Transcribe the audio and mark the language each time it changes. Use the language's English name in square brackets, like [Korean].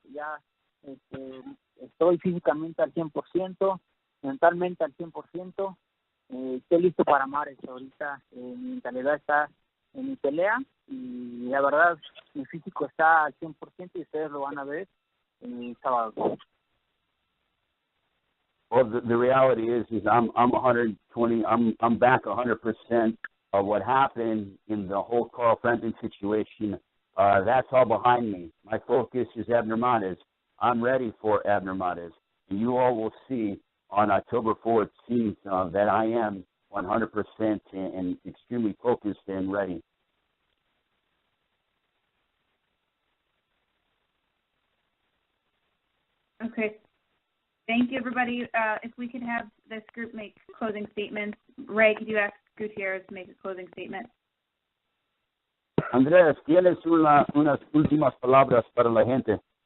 [Spanish] Ya estoy físicamente al 100%, mentalmente al 100%. Estoy listo para Mares. Ahorita mi mentalidad está en mi pelea y la verdad mi físico está al 100% y ustedes lo van a ver el sábado. [English] Well, the reality is I'm 120. I'm back 100% of what happened in the whole Carl Frampton situation. That's all behind me. My focus is Abner Mares. I'm ready for Abner Mares. And you all will see on October 14th that I am 100% and extremely focused and ready. Okay. Thank you, everybody. If we could have this group make closing statements. Ray, could you ask Gutierrez to make a closing statement? [Spanish] Andrés, ¿tienes unas últimas palabras para la gente?